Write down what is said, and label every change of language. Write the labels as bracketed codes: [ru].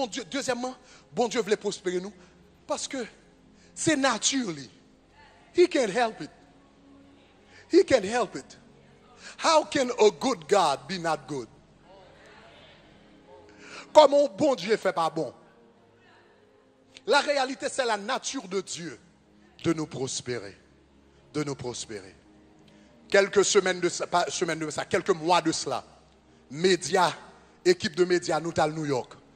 [fr] Deuxièmement, bon Dieu voulait prospérer nous parce que c'est naturel. [en] He can't help it. He can't help it. How can a good God be not good? [fr] Comment bon Dieu fait pas bon? La réalité, c'est la nature de Dieu de nous prospérer. De nous prospérer. Quelques semaines de ça, pas semaines de ça, quelques mois de cela, médias, équipe de médias, nous allons à New York.